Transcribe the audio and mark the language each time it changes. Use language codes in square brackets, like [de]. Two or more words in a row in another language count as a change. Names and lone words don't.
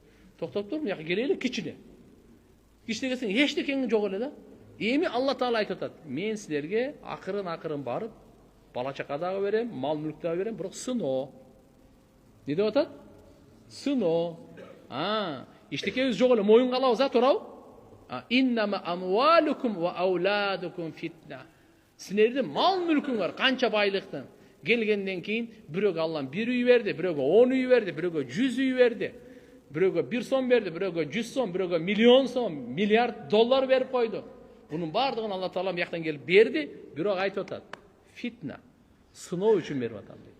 [ky] Токтоп тур, муяка келели кичине. Кичине келсең эчтекең жок эле да. Эми Алла Таала айтып атат, мен силерге акырын барып, бала чака дагы берем, мал мүлк дагы берем, бирок сыно. Не деп атат? Сыно. Эчтекебиз жок эле, моюнга алабыз, туурабы? [ar] إنما أموالكم وأولادكم فتنة. [ky] Силердин мал мүлкүңөр, канча байлыктын келгенден кийин бирөөгө Аллам 1 үй берди, бирөөгө 10 үй берди, бирөөгө 100 үй берди, бирөөгө 1 сом берди, бирөөгө 100 сом, бирөөгө миллион сом, миллиард доллар берип койду. Бунун бардыгын Алла Таала мыяктан келип берди, бирок айтып атат, фитна, сыноо үчүн берип атам дейт.